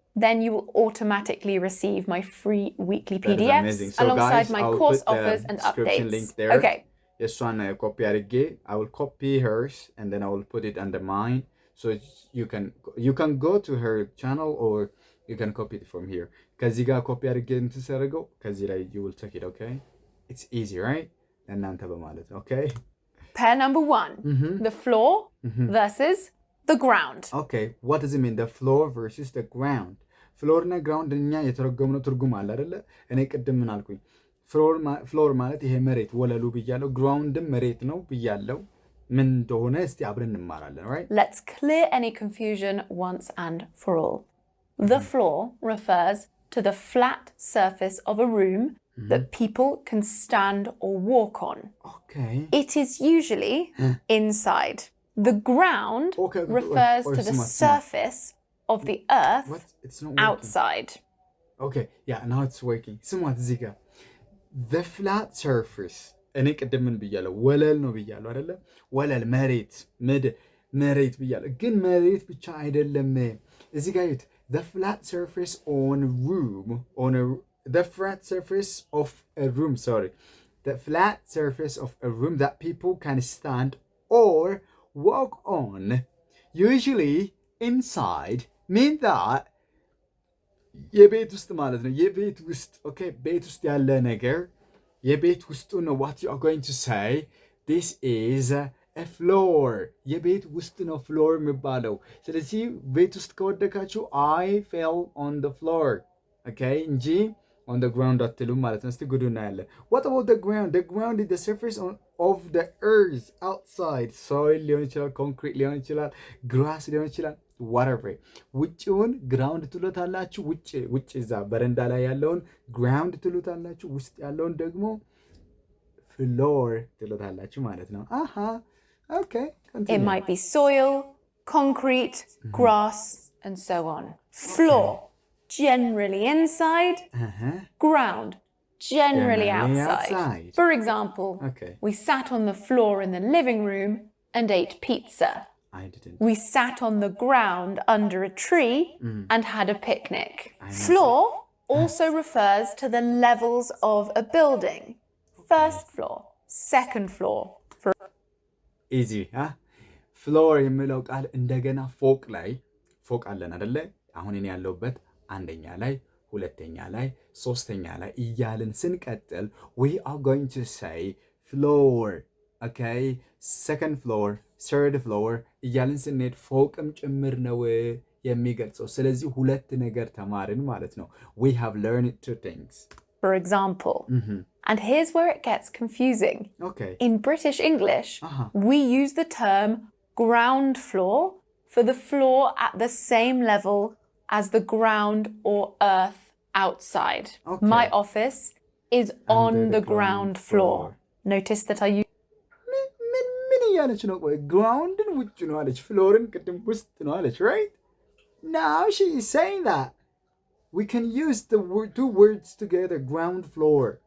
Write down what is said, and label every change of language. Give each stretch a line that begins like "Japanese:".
English: Then you will automatically receive my free weekly PDFs so alongside my course offers and updates. Link there. Okay. Yes, one copy I will copy hers and then I will put it under mine. So you can go to her channel or you can copy it from here.
Amharic: ከዚህ ጋር ኮፒ አድርጌ እንትሰረገው ከዚህ ላይ
English: you will check it, okay? It's easy, right?
Amharic: እናንተ በማለት okay?
English: Pair number 1. The floor versus the ground. Okay, what does it mean? The floor versus the ground.
Amharic: ፍሎር እና ግራውንድ እኛ የተረጎምነው ትርጉም አለ አይደለ? እኔ ቅድም ምን አልኩኝ? ፍሎር ማለት ይሄ መሬት ወለሉ ብያለው። ግራውንድም መሬት ነው ብያለው። ምን እንደሆነ እስቲ አብረን እንማራለን, right?
English: Let's clear any confusion once and for all. The floor refers to the flat surface of a room that people can stand or walk on. Okay. It is usually inside. The ground refers to the surface of the earth outside. Okay, yeah, now it's working.
Amharic: ስሟት እዚህ ጋር
English: the flat surface
Amharic: እኔ ቅድም ምን ብያለሁ? ወለል ነው ብያለሁ አይደለ? ወለል መሬት ብያለሁ። ግን መሬት ብቻ አይደለም። እዚህ ጋር ይሁት
English: the flat surface on a room the flat surface of a room, the flat surface of a room that people can stand or walk on, usually inside, mean that
Amharic: የቤት ውስጥ ማለት ነው። የቤት ውስጥ okay, ቤት ውስጥ ያለ ነገር የቤት ውስጡ ነው።
English: what you are going to say, this is a floor.
Amharic: የቤት ውስጥ ነው ፍሎር የሚባለው። ስለዚህ ቤት ውስጥ ከወደቃችሁ
English: I fell on the floor, okay,
Amharic: እንጂ
English: on the ground
Amharic: አትሉም ማለት ነው። እስቲ ጉዱ እናያለን።
English: What about the ground? The ground is the surface of the earth outside.
Amharic: soil ሊሆን ይችላል፣ concrete ሊሆን ይችላል፣ grass ሊሆን ይችላል፣ whatever. ውጭውን ግራውንድ ትሉታላችሁ። ውጭ እዛ በረንዳ ላይ ያለውን ግራውንድ ትሉታላችሁ። ውስጥ ያለውን ደግሞ ፍሎር ትሉታላችሁ ማለት ነው። Okay.
English: Continue. It might be soil, concrete, grass, and so on. Floor, generally inside. Ground, generally outside. For example, we sat on the floor in the living room and ate pizza. I didn't. We sat on the ground under a tree and had a picnic. Floor also refers to the levels of a building. First floor, second floor. Easy, huh?
Amharic: ፍሎር የሚለው ቃል እንደገና ፎቅ አለን አይደለ? አሁን እኔ ያለሁበት አንደኛ ላይ፣ ሁለተኛ ላይ፣ ሶስተኛ ላይ እያልን ስንቀጥል
English: we are going to say floor, okay? second floor, third floor
Amharic: እያልን ስንሄድ ፎቅም ጭምር ነው የሚገልጸው። ስለዚህ ሁለት ነገር ተማርን ማለት ነው።
English: we have learned two things. For example, and here's where it gets confusing. Okay. In British English, we use the term ground floor for the floor at the same level as the ground or earth outside. Okay. My office is on the ground floor. Notice that I use
Amharic: ምን እያለች ነው? ግራውንድን ውጭ ነው አለች፣ ፍሎርን ቅድም ውስጥ ነው አለች, right?
English: Now she is saying that we can use the two words together, ground floor.